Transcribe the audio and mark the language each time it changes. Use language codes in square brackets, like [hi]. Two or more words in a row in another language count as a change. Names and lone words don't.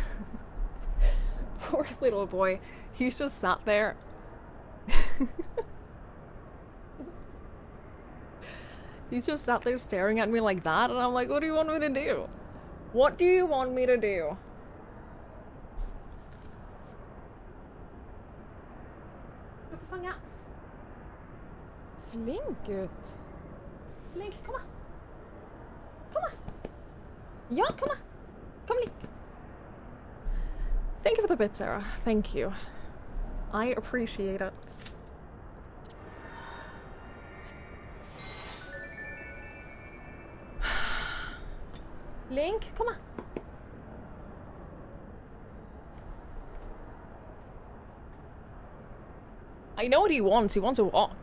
[en] Poor little boy. He's just sat there. He's just sat there staring at me like that, and I'm like, what do you want me to do? What do you want me to do? [no] Flink ut. Flink, kom her. Kom her. Ja, kom her. Kom litt. [en] Thank you for the bit, Sarah. Thank you. I appreciate it. Link, [no] kom her. [en] I know what he wants. He wants a walk.